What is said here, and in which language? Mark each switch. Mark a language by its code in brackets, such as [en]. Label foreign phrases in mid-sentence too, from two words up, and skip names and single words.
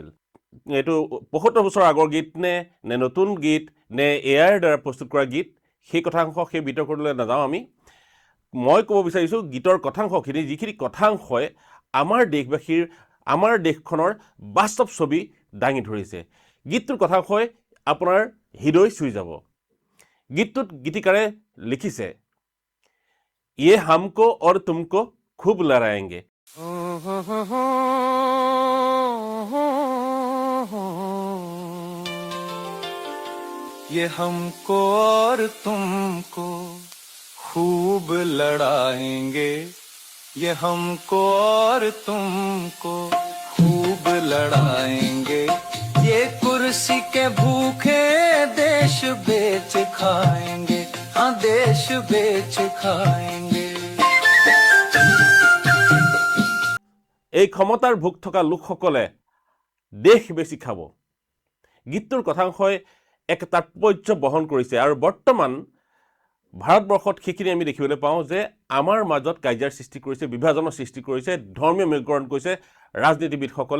[as] এইটো ৭৫ বছৰ আগৰ গীত নে নতুন গীত নে এয়াৰ দ্বাৰা প্ৰস্তুত কৰা গীত, সেই কথাংশ সেই বিতৰ্কলৈ নাযাওঁ আমি। মই ক'ব বিচাৰিছোঁ গীতৰ কথাংশখিনি, যিখিনি কথাংশই আমাৰ দেশবাসীৰ, আমাৰ দেশখনৰ বাস্তৱ ছবি দাঙি ধৰিছে। গীতটোৰ কথাংশই আপোনাৰ হৃদয় চুই যাব। গীতটোত গীতিকাৰে লিখিছে, [hi] ये हमको और तुमको खूब लड़ाएंगे। ये हमको और तुमको खूब लड़ाएंगे, ये हमको और तुमको खूब लड़ाएंगे, ये कुर्सी के भूखे देश बेच खाएंगे, हाँ देश बेच खाएंगे। [as] এই ক্ষমতাৰ ভোগ থকা লোকসকলে দেশ বেছি খাব। গীতটোৰ কথাংশই এক তাৎপৰ্য বহন কৰিছে। আৰু বৰ্তমান ভাৰতবৰ্ষত সেইখিনি আমি দেখিবলৈ পাওঁ যে আমাৰ মাজত কাজিয়াৰ সৃষ্টি কৰিছে, বিভাজনৰ সৃষ্টি কৰিছে, ধৰ্মীয় মেৰুকৰণ কৰিছে ৰাজনীতিবিদসকলে।